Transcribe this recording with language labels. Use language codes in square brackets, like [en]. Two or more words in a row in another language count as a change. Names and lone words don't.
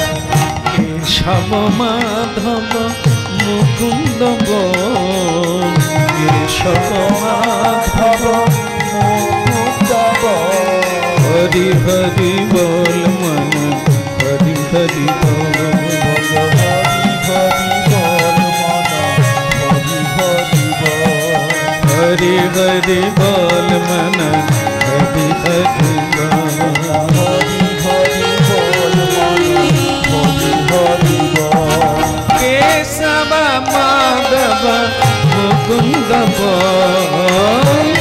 [bn] কেশব মাধব মুকুন্দ বল, কেশব মাধব মুকুন্দ বল, হরি হরি বল মন, হরি হরি বল, হরি হরি বল মন, হরি হরি [hi] हरि हरि बोल मन हरि हरि केशव माधव मुकुंद बोल